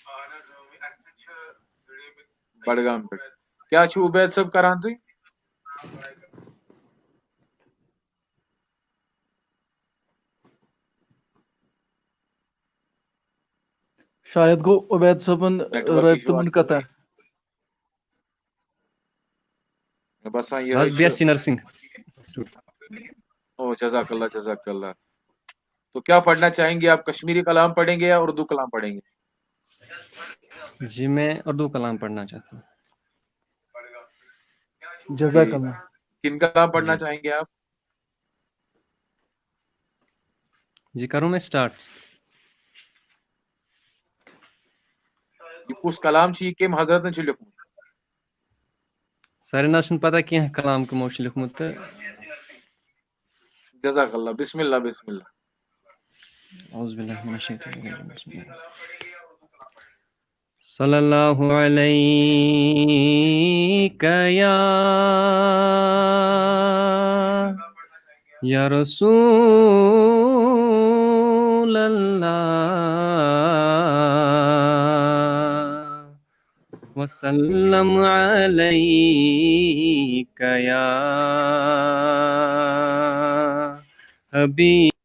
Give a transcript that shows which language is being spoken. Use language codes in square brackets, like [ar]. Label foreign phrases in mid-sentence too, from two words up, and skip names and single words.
[ks] بڈگام پہ کیا چھو عبید صاحب کران تھی شاید گو عبید صٲبُن نیٹ ورک رٲبطہٕ ایشو [ur] منقطع بس یہ بس [en] BSc nursing [ur] او [ar] جزاک اللہ [ur] تو کیا پڑھنا چاہیں گے آپ کشمیری کلام پڑھیں گے یا اردو کلام پڑھیں گے جی میں اردو کلام پڑھنا چاہتا ہوں جزاک اللہ کن کلام پڑھنا جی چاہیں گے آپ جی کروں میں سٹارٹ [ks] یہ کس کلام چھ یہ کم حضرت نے لکھمت سارے نہ چھُنہٕ پتہ کینٛہہ کلام کمو چھُ لیوٚکھمُت تہٕ [ar] جزاک اللہ بسم اللہ اعوذ باللہ من الشیطان الرجیم بسم اللہ صلی اللہ علیک یا رسول اللہ وسلم علیک یا حبیب